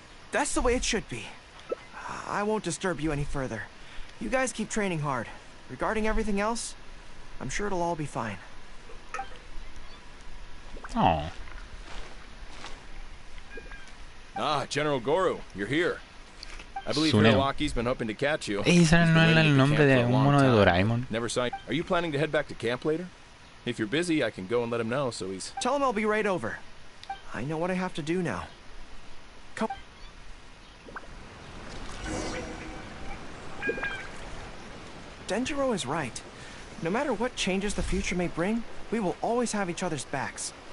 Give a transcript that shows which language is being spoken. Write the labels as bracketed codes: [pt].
[en] That's the way it should be. I won't disturb you any further. You guys keep training hard. Regarding everything else, I'm sure it'll all be fine. Oh. Ah, General Goro, you're here. I believe Hiroaki's been hoping to catch you. [es] Ese no era el nombre de un mono de Doraemon. [en] Never saw you. Are you planning to head back to camp later? If you're busy, I can go and let him know so he's... Tell him I'll be right over. I know what I have to do now. Come. Denjiro is right. No matter what changes the future may bring, we will always have each other's backs.